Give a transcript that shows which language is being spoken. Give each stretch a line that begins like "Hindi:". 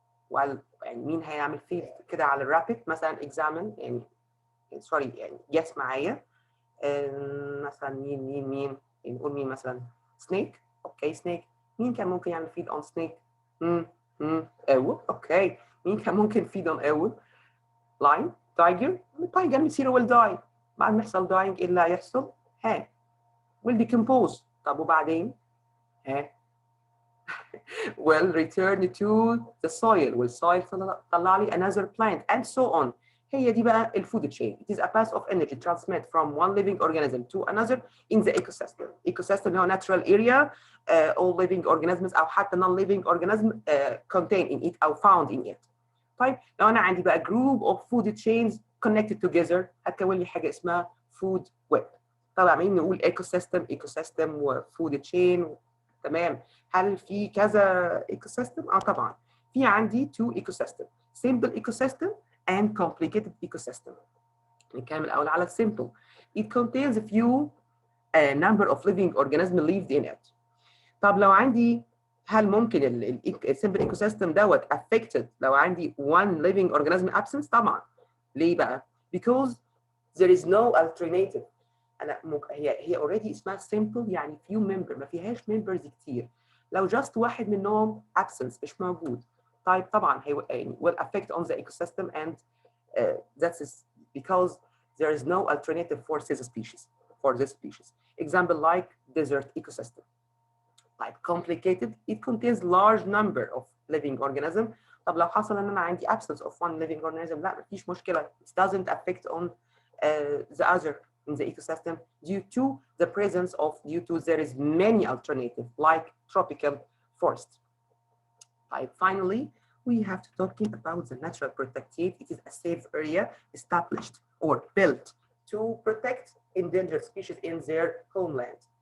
Arabic: while يعني مين هيعمل feed كده على الرابت مثلا examine يعني سوري يعني guess معايا مثلا مين نقول مين مثلا snake.
English: Okay snake.
Arabic: مين كان ممكن يعمل
English: feed on snake؟
Arabic: owl.
English: Okay.
Arabic: مين كان ممكن
English: feed on owl؟ lion. tiger
Arabic: مصيره
English: will die.
Arabic: بعد ما يحصل dying ايه اللي هيحصل؟
English: will decompose.
Arabic: طب وبعدين؟
English: will return to the soil. والsoil
Arabic: طلع لي
English: another plant and so on.
Arabic: هي دي بقى الفود تشين.
English: It is a path of energy transmit from one living organism to another in the ecosystem. Ecosystem
Arabic: اللي هو
English: natural area all living organisms
Arabic: أو حتى
English: non-living organism contain in it أو found in it.
Arabic: طيب لو أنا عندي بقى
English: group of food chains connected together
Arabic: هتكون لي حاجة اسمها food web. طبعا عمالين نقول ecosystem وفود تشين. تمام. هل في كذا ecosystem؟ طبعا. في عندي
English: two ecosystem: simple ecosystem and complicated ecosystem.
Arabic: نتكلم الأول على simple.
English: It contains few number of living organisms lived in it.
Arabic: طب لو عندي هل ممكن السمبل ecosystem دوت affected لو عندي
English: one living organism absence؟
Arabic: طبعا.
English: ليه بقى؟ Because there is no alternative.
Arabic: هي already اسمها simple يعني
English: few member
Arabic: ما فيهاش members كتير.
English: لو just
Arabic: واحد منهم
English: absence
Arabic: مش موجود طيب طبعا هي
English: will affect on the ecosystem and that is because there is no alternative for this species. Example like desert ecosystem. Like complicated, it contains large number of living organisms.
Arabic: طب لو حصل ان انا عندي
English: absence of one living organism
Arabic: لا مفيش مشكله.
English: It doesn't affect on the other in the ecosystem due to there is many alternatives like tropical forest. Finally, we have to talking about the natural protected. It is a safe area established or built to protect endangered species in their homeland.